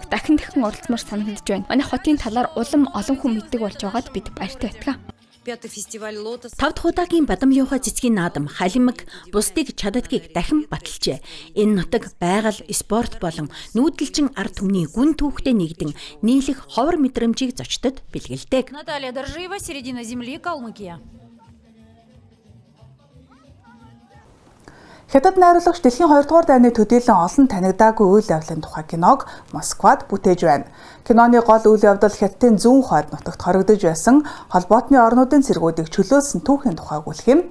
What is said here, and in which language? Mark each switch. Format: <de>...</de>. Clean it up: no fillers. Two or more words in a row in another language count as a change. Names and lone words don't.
<mn>Дахин оролцмоор санагдаж байна. Манай хотын талаар улам олон хүн мэддэг болж байгаад бид баяртай байна. 5 дахь удаагийн бадамжийн ухаан цэцгийн наадам халимаг бусдыг чаддгийг дахин баталжээ. Энэ нутаг байгаль, спорт болон нүүдэлчин ард түмний гүн түүхтэй нэгдэн нийлэх ховор мэдрэмжийг зочдод бэлгэлдэг.</mn> <ru>Наталья Доржиева, середина земли, Калмыкия.</ru> <mn>Хятад найруулагч дэлхийн 2 дугаар дайны төдийлөн олон танигдаагүй үйл явдлын тухай киног Москвад бүтээж байна. Киноны гол үйл явдал Хятадын зүүн хойд нутагт хоригдож байсан холбоотны орнуудын цэргүүдийг чөлөөлсөн түүхийн тухай өгүүлэх юм.</mn>